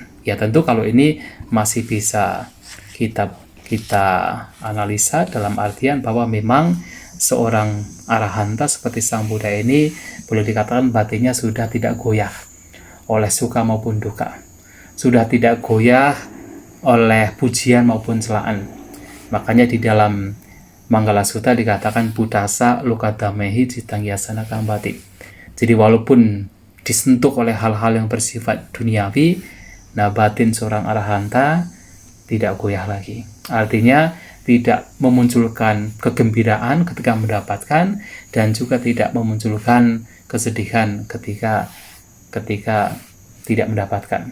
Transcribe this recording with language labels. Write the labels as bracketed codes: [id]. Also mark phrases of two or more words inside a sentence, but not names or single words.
[id] Ya, tentu kalau ini masih bisa kita analisa dalam artian bahwa memang seorang arahanta seperti Sang Buddha ini boleh dikatakan batinnya sudah tidak goyah oleh suka maupun duka, sudah tidak goyah oleh pujian maupun celaan. Makanya di dalam Manggala Sutta dikatakan [pi] Buddhasa lokadamehi citang yasana kambati. [id] Jadi walaupun disentuh oleh hal-hal yang bersifat duniawi, nah batin seorang arahanta tidak goyah lagi. Artinya tidak memunculkan kegembiraan ketika mendapatkan dan juga tidak memunculkan kesedihan ketika tidak mendapatkan.